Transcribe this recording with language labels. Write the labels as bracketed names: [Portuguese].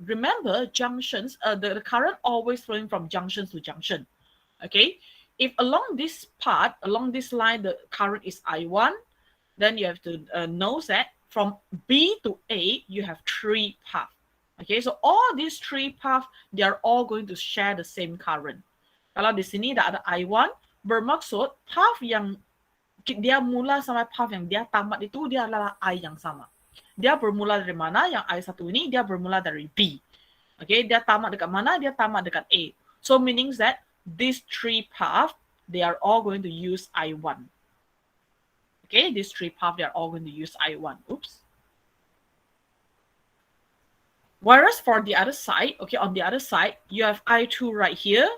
[English] Remember, junctions, the current always flowing from junctions to junction. Okay, if along this part, along this line, the current is I1, then you have to know that from B to A, you have three paths. Okay, so all these three paths, they are all going to share the same current. [Malay] Kalau di sini ada I1, bermaksud path yang dia mula sampai path yang dia tamat itu, dia adalah I yang sama. Dia bermula dari mana? Yang I1 ini, dia bermula dari B. Okay, dia tamat dekat mana? Dia tamat dekat A. [English] So meaning that these three paths, they are all going to use I1. Okay, these three paths, they are all going to use I1. Oops. Whereas for the other side, okay, on the other side, you have I2 right here.